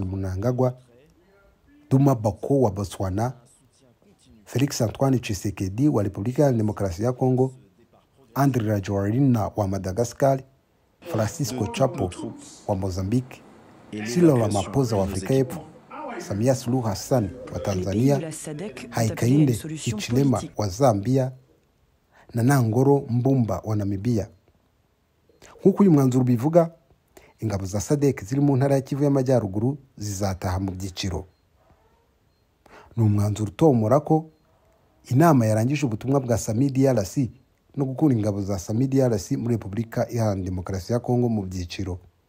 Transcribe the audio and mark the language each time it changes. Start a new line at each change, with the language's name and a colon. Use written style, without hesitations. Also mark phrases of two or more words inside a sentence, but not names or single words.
Kinyarwanda: Mnangagwa, Duma Boko wa Botswana, Felix Antoine Tshisekedi wa Repubulika ya Demokarasi ya Kongo, Andry Rajoelina wa Madagascar, Francisco Chapo wa Mozambique, Cyril Ramaphosa wa Afrika y'Epfo, Samia Suluhu Hassan wa Tanzania, Hakainde Hichilema wa Zambia na Nangolo Mbumba wa Namibia. Nk'uko uyu mwanzuro bivuga, ingabo za SADC ziri mu ntara ya Kivu y'Amajyaruguru zizataha mu byiciro. Ni umwanzuro utomora ko inama yarangije ubutumwa bwa SAMIDRC no gukura ingabo za SAMIDRC muri Repubulika Iharanira Demokarasi ya Kongo mu byiciro.